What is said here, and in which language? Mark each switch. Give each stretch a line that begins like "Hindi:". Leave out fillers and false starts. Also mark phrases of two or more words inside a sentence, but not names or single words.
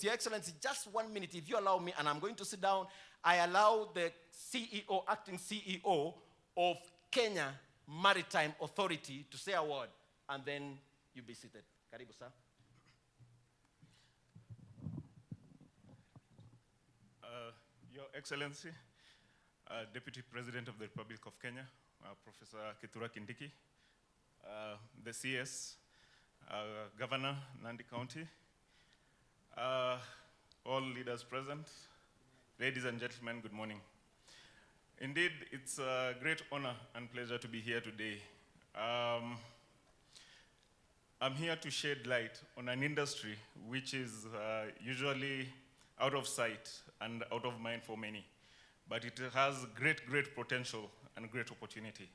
English: Your Excellency, just 1 minute, if you allow me, and I'm going to sit down, I allow the CEO, acting CEO of Kenya Maritime Authority to say a word, and then you be seated.
Swahili: Karibu, sir.
English: Your Excellency, Deputy President of the Republic of Kenya, Professor Kithure Kindiki, the CS, Governor, Nandi County, all leaders present, ladies and gentlemen, good morning. Indeed, it's a great honor and pleasure to be here today. I'm here to shed light on an industry which is usually out of sight and out of mind for many, but it has great potential and great opportunity.